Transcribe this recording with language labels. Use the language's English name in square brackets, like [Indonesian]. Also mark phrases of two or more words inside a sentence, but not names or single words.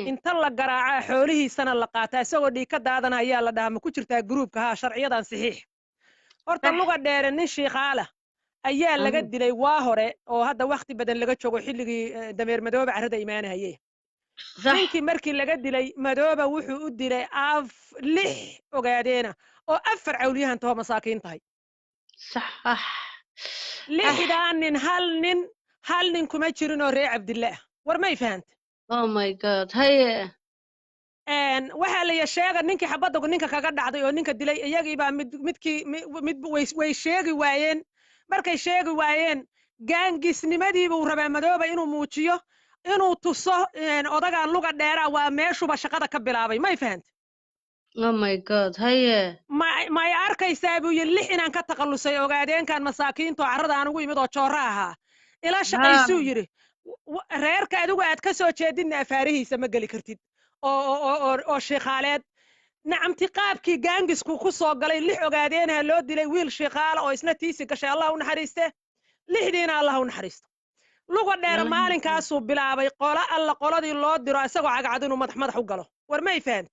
[Somali] inta la garaacaa xoolihiisana la qaataa isagoo dhiig ka daadanaya la dhahaa ma ku jirtaa groupka ha sharciyadan saxiix horta luga dheere nin shiiqaala ayaa laga dilay waa hore oo hadda waqti badan laga joogo xilligii dameer madooba carrada imaanayay ninkii markii laga dilay madooba wuxuu u dilay 6 ogaadeena oo 4 cawliyahan too masaakiin tahay صح hal nin kuma jirin oo reer Cabdille war may fahanta [English] oh my god haye [Somali] waxaa la sheega ninkii xabadda ninka kaga dhacday oo ninka dilay iyagii baa mid way sheegi waayeen markay sheegi waayeen gaangisnimadii buu rabaa madooba inuu muujiyo inuu tuso odagaan luga dheera waa meeshuba shaqada ka bilaabay may fahanta [English] oh my god haye [Somali] may arkaysaa buu yiri 6 inaan ka taqallusay ogaadeenkan masaakiinto carrada aan ugu imid oo joora ahaa ila shaqaysuu yiri reerka adigu aad ka soo jeedin afaarihiisa ma gali kartid oo sheekhaaleed nacamti qaabkii gaangisku ku soo galay 6 ogaadeenha loo dilay wiil sheekhaala oo isna tiisi gashay Allah u naxariiste 6diina Allah u naxariisto luga dheer maalinkaasuu bilaabay qoladii loo diro isagoo cagcad inuu madax u galo war may fahanti